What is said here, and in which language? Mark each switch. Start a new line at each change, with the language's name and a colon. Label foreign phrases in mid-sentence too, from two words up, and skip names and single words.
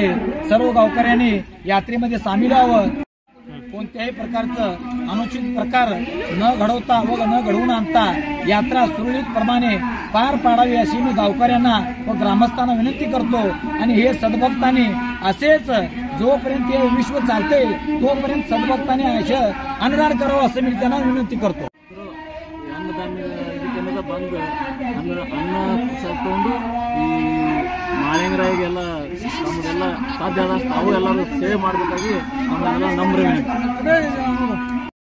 Marathi: सर्व गावकऱ्यांनी यात्रेमध्ये सामील व्हावं, कोणत्याही प्रकारचं अनुचित प्रकार न घडवता व न घडवून आणता यात्रा सुरळीतप्रमाणे पार पाडावी अशी मी गावकऱ्यांना व ग्रामस्थांना विनंती करतो। आणि हे सद्भक्तांनी असेच जोपर्यंत हे विश्व चालते तोपर्यंत सद्भक्तांनी असं अन्नदान करावं असं मी त्यांना विनंती करतो।
Kannada: अन्नदान ಇದಕ್ಕೆಲ್ಲ ಬಂದು ಅನ್ನ ತಗೊಂಡು ಈ ಮಾಳಿಂಗರಾಯಿಗೆಲ್ಲ ನಮಗೆಲ್ಲ ಸಾಧ್ಯ ಆದಷ್ಟು ನಾವು ಎಲ್ಲರೂ ಸೇವೆ ಮಾಡಬೇಕಾಗಿ ನಮ್ಮೆಲ್ಲ ನಮ್ರ ವಿನಂತಿ।